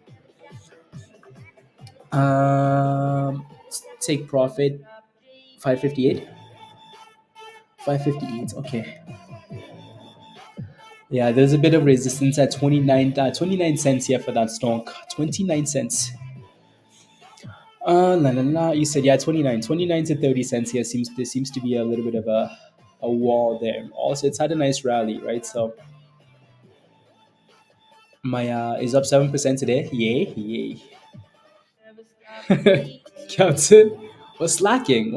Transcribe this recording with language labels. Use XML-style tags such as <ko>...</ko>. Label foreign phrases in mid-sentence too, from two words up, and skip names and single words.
<en>Take profit 558. 558. Okay. Yeah, there's a bit of resistance at 29 cents here for that stock. 29 cents. La la la. You said yeah, 29 to 30 cents here. There seems to be a little bit of a wall there. Also, it's had a nice rally, right? So my is up 7% today. Yay. Counts it. What's lacking?</en>